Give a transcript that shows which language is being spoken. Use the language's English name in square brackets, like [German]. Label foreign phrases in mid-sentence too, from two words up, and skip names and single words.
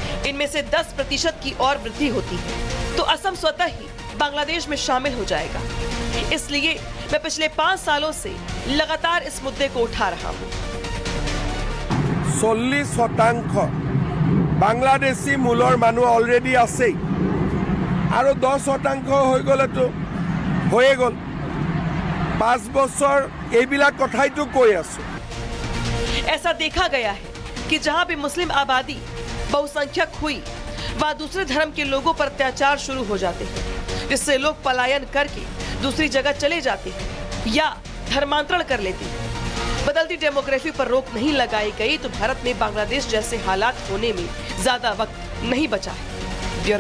[Hindi] इनमें से 10% की और वृद्धि होती है तो असम स्वतः ही बांग्लादेश में शामिल हो जाएगा। इसलिए मैं पिछले 5 सालों से लगातार इस मुद्दे को उठा रहा हूँ। [Assamese] 40% বাংলাদেশী মূলৰ মানুহ अलरेडी आছেই আৰু 10% হৈ গ'লেতো হৈয়ে গ'ল। 5 বছৰ এইবিলাক কথাই তো কৈ আছো। [Hindi] ऐसा देखा गया है कि जहां भी मुस्लिम आबादी बहुसंख्यक हुई वहां दूसरे धर्म के लोगों पर अत्याचार शुरू हो जाते हैं, जिससे लोग पलायन करके दूसरी जगह चले जाते हैं या धर्मांतरण कर लेते हैं। बदलती डेमोग्राफी पर रोक नहीं लगाई गई तो भारत में बांग्लादेश जैसे हालात होने में ज्यादा वक्त नहीं बचा है।